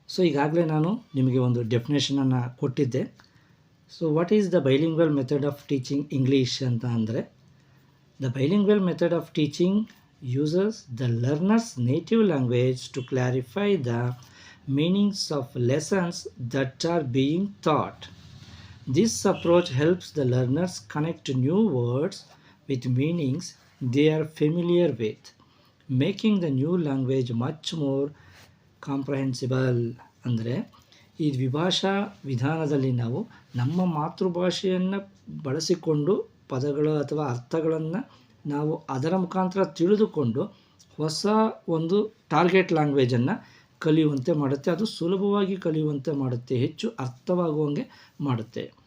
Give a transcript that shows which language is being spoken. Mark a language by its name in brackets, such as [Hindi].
[Kannada] ಈಗಾಗಲೇ ನಾನು ನಿಮಗೆ ಒಂದು ಡೆಫಿನೇಷನನ್ನು ಕೊಟ್ಟಿದ್ದೆ. [English] what is the bilingual method of teaching English [Kannada] ಅಂತ ಅಂದರೆ, [English] The bilingual method of teaching uses the learners native language to clarify the meanings of lessons that are being taught. This approach helps the learners connect new words with meanings they are familiar with, making the new language much more comprehensible. [Kannada] ಅಂದರೆ ಈ ದ್ವಿಭಾಷಾ ವಿಧಾನದಲ್ಲಿ ನಾವು ನಮ್ಮ ಮಾತೃಭಾಷೆಯನ್ನು ಬಳಸಿಕೊಂಡು ಪದಗಳು ಅಥವಾ ಅರ್ಥಗಳನ್ನು ನಾವು ಅದರ ಮುಖಾಂತರ ತಿಳಿದುಕೊಂಡು ಹೊಸ ಒಂದು ಟಾರ್ಗೆಟ್ ಲ್ಯಾಂಗ್ವೇಜನ್ನು ಕಲಿಯುವಂತೆ ಮಾಡುತ್ತೆ. ಅದು ಸುಲಭವಾಗಿ ಕಲಿಯುವಂತೆ ಮಾಡುತ್ತೆ, ಹೆಚ್ಚು ಅರ್ಥವಾಗುವಂಗೆ ಮಾಡುತ್ತೆ.